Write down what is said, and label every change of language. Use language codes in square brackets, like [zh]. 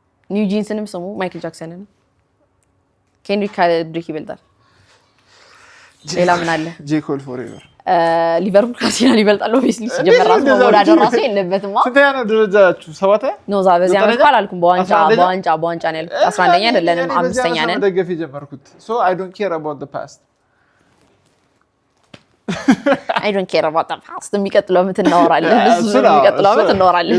[am] ኒው ጂንስንም ስሙ ማይክል ጃክሰንን ኬንድሪክ ይበልጣል ሌላ ምን አለ ጄ ኮል ፎሬቨር ሊቨርፑል ካርዲናል ይበልጣል ኦብቪስሊ ሲጀመራው ወዳደር ራሱ የለበትም ስንተኛ ነው ደረጃችሁ ሰባታ ነው ዛ በዚህ አመት አላልኩም በዋንጫ ነው ያልኩት 11ኛ አይደለንም 5ኛ ነን [en] ደገፍ የጀመርኩት so I don't care about the past [am] I don't care about the past የሚቀጥለው አመት እናወራለን እሱ የሚቀጥለው አመት እናወራለን